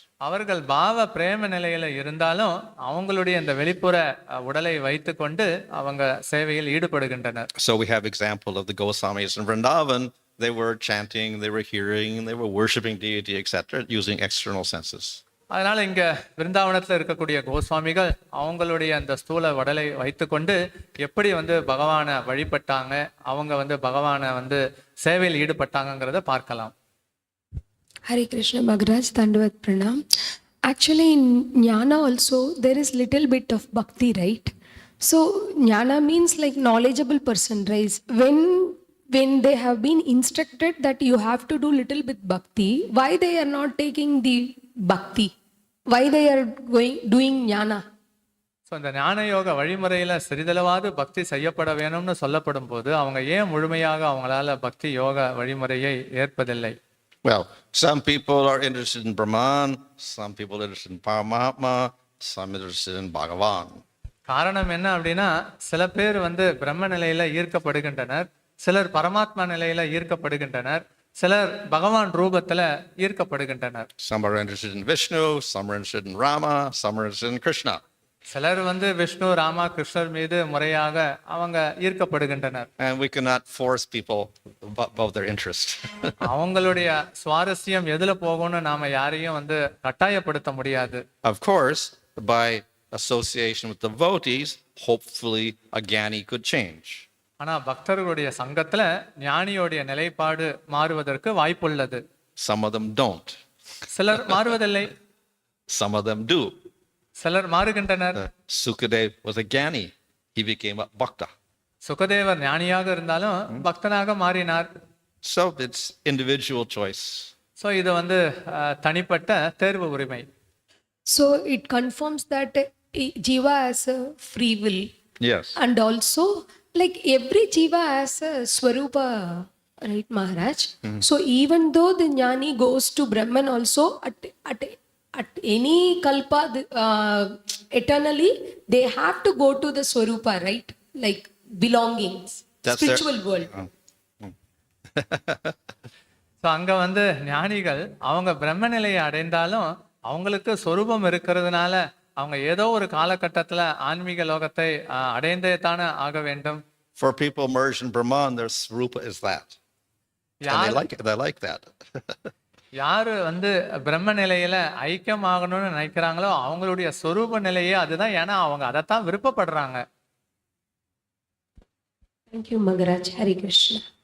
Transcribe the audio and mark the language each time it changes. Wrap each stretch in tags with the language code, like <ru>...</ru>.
<ta>அவர்கள் பாவ பிரேம நிலையில இருந்தாலும் அவங்களுடைய இந்த வெளிப்புற உடலை வைத்து கொண்டு அவங்க சேவையில் ஈடுபடுகின்றனர்.</ta> <en>So we have example of the Goswamis in Vrindavan. They were chanting, they were hearing, they were worshiping deity, etc., using external senses.</en> <ta>அதனால இங்க விருந்தாவனத்துல இருக்கக்கூடிய கோஸ்வாமிகள் அவங்களுடைய அந்த ஸ்தூல உடலை வைத்துக்கொண்டு எப்படி வந்து பகவானை வழிபட்டாங்க, அவங்க வந்து பகவானை வந்து சேவையில் ஈடுபட்டாங்கிறத பார்க்கலாம்.</ta> <en>Hare Krishna Bhagaraj, Dandavat Pranam. Actually, in Jnana also, there is little bit of bhakti, right? So, Jnana means like knowledgeable person, right? When they have been instructed that you have to do little bit bhakti, why they are not taking the bhakti? Why they are doing Jnana?</en> <ta>So இந்த ஞான யோக வழிமுறையில் சிறிதளவாவது பக்தி செய்யப்பட வேணும்னு சொல்லப்படும் போது அவங்க ஏன் முழுமையாக அவங்களால பக்தி யோக வழிமுறையை ஏற்பதில்லை?</ta> <en>Well, some people are interested in Brahman, some people are interested in Paramatma, some interested in Bhagavan.</en> <ta>காரணம் என்ன அப்படின்னா சில பேர் வந்து பிரம்ம நிலையில ஈர்க்கப்படுகின்றனர், சிலர் பரமாத்மா நிலையில ஈர்க்கப்படுகின்றனர், சிலர் பகவான் ரூபத்துல ஈர்க்கப்படுகின்றனர்.</ta> <en>Some are interested in Vishnu, some are interested in Rama, some are interested in Krishna.</en> <ta>சிலர் வந்து விஷ்ணு ராமா கிருஷ்ணர் மீது முறையாக அவங்க ஈர்க்கப்படுகின்றனர்.</ta> <en>And we cannot force people above their interest.</en> <ta>அவங்களுடைய சுவாரஸ்யம் எதுல போகும்னு நாம யாரையும் வந்து கட்டாயப்படுத்த முடியாது.</ta> <en>Of course, by association with devotees, hopefully a jnani could change.</en> <ta>ஆனா பக்தர்களுடைய சங்கத்துல ஞானியோடைய நிலைப்பாடு மாறுவதற்கு வாய்ப்புள்ளது.</ta> <en>Some of them don't.</en> <ta>சிலர் மாறுவதில்லை,</ta> <en>Some of them do.</en> <ta>சிலர் மாறுகின்றனர்.</ta> <en>Sukadev was a jnani. He became a bhakta.</en> <ta>சுகதேவர் ஞானியாக இருந்தாலும் பக்தனாக மாறினார்.</ta> <en>So it's individual choice.</en> <ta>So இது வந்து தனிப்பட்ட தேர்வு உரிமை.</ta> <en>So, it confirms that Jiva has a free will. Yes. And also, like every Jiva has a Swarupa, right, Maharaj? So, even though the Jnani goes to Brahman also, at any kalpa, eternally, they have to go to the Swarupa, right? Like belongings, That's spiritual world.</en> <ta>So அங்கே வந்து ஞானிகள் அவங்க பிரம்ம நிலையை அடைந்தாலும் அவங்களுக்கு சொரூபம் இருக்கிறதுனால அவங்க ஏதோ ஒரு காலகட்டத்தில் ஆன்மீக லோகத்தை அடைந்தே தானே ஆக வேண்டும்.</ta> <en>For people merged in Brahman, their swarupa is that. And they like it. They like that.</en> <ta>யாரு வந்து பிரம்ம நிலையில ஐக்கியமாகணும்னு நினைக்கிறாங்களோ அவங்களுடைய சொரூப நிலையே அதுதான். ஏன்னா அவங்க அதைத்தான் விருப்பப்படுறாங்க.</ta> <en>Thank you, Maharaj. Hare Krishna.</en>